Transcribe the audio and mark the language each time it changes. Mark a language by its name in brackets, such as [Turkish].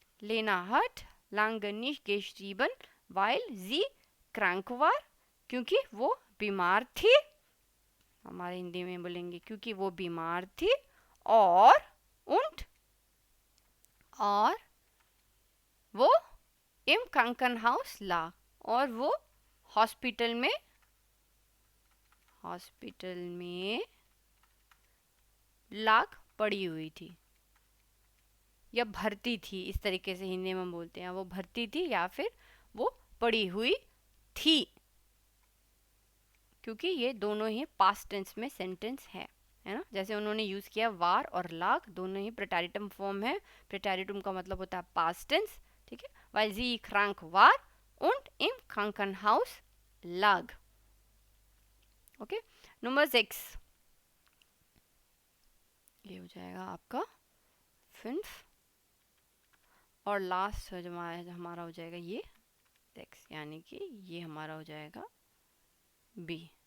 [German] लेना हट lange nicht geschrieben weil sie krank war, [Hindi] क्योंकि वो बीमार थी। हमारे हिंदी में बोलेंगे क्योंकि वो बीमार थी। और वो [German] im Krankenhaus lag, [Hindi] और वो हॉस्पिटल में लाग पड़ी हुई थी या भर्ती थी, इस तरीके से हिंदी में बोलते हैं। वो भर्ती थी या फिर वो पड़ी हुई थी, क्योंकि ये दोनों ही पास्ट टेंस में सेंटेंस है ना। जैसे उन्होंने यूज़ किया वार और लाग, दोनों ही प्रेटेरिटम फॉर्म है। प्रेटेरिटम का मतलब होता है पास्ट टेंस, ठीक है। [German] weil sie krank war und im Krankenhaus lag। [Hindi] Okay, number 6 ये हो जाएगा आपका 5 और लास्ट हमारा हो जाएगा ये 6, यानी कि ये हमारा हो जाएगा बी।